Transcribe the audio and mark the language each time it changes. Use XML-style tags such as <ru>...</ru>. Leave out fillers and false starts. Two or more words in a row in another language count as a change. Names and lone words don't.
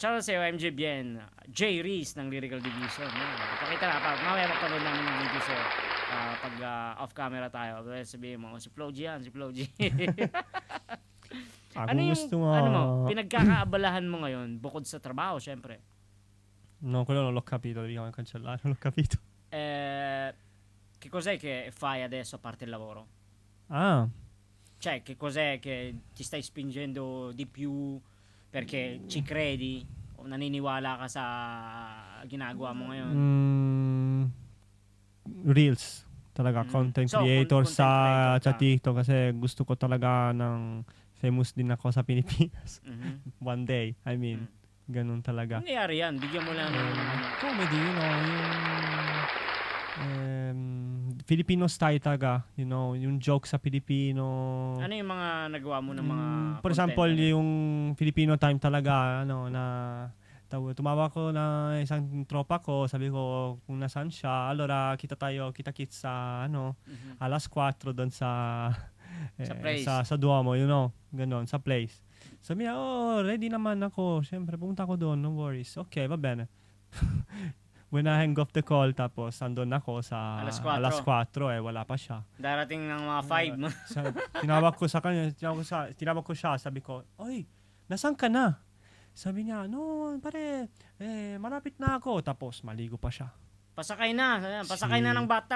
<tl>Shoutout sa iyo, MJBN. Jay Reese ng Lyrical Division. Pakita na. Mamaya mapanood namin yung video sa pag off camera tayo. Sabihin mo, si Flo G yan, si Flo G. Pinagkakaabalahan mo ngayon bukod sa trabaho, syempre?</tl> <it>No, quello non l'ho capito, dobbiamo cancellare, non l'ho capito. Che cos'è che fai adesso a parte il lavoro? Cioè, che cos'è che ti stai spingendo di più perché ci credi o</it> <tl>naniniwala ka sa ginagawa mo ngayon? Reels. Talaga,</tl> <en>content creator</en> <tl>sa TikTok kasi gusto ko talaga ng famous din ako sa Pilipinas.</tl> <en>One day, I mean,</en> <tl>ganun talaga. Nangyari yan, bigyan mo lang</tl> <en>comedy, Filipino style</en> <tl>talaga, yung joke sa Pilipino. Ano yung mga nagawa mo ng mga</tl> <en>for example,</en> <tl>yung Filipino time talaga, na Tumawa ko na isang tropa ko, sabi ko kung nasaan siya. Allora, kita-kits sa alas 4 doon sa place. sa Duomo, ganon, sa place. Sabi niya, ready naman ako. Siyempre, pumunta ko doon,</tl> <en>no worries.</en> <it>Okay, va bene.</it> <en>When I hang off the call,</en> <tl>tapos andun ako sa alas 4, wala pa siya. Darating ng mga 5. Tinawag ko sa kanya, tinawag ko siya, sabi ko, oy, nasaan ka na? Sabi niya, no, pare, malapit na ako. Tapos, maligo pa siya. Pasakay na ng bathtub.</tl>